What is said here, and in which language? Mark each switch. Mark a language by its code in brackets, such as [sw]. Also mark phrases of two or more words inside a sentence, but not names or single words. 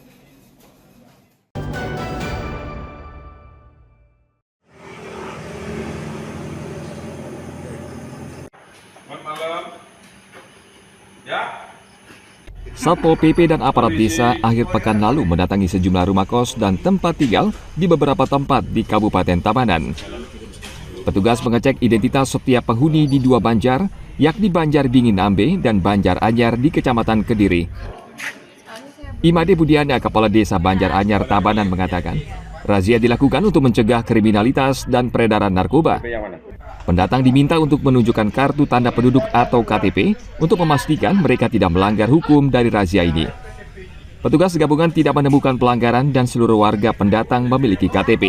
[id] Satpol PP dan aparat desa akhir pekan lalu mendatangi sejumlah rumah kos dan tempat tinggal di beberapa tempat di Kabupaten Tabanan. Petugas mengecek identitas setiap penghuni di 2 banjar, yakni Banjar Dingin Ambe dan Banjar Anyar di Kecamatan Kediri. Imade Budiana, Kepala Desa Banjar Anyar Tabanan mengatakan, razia dilakukan untuk mencegah kriminalitas dan peredaran narkoba. Pendatang diminta untuk menunjukkan kartu tanda penduduk atau KTP untuk memastikan mereka tidak melanggar hukum dari razia ini. Petugas gabungan tidak menemukan pelanggaran dan seluruh warga pendatang memiliki KTP.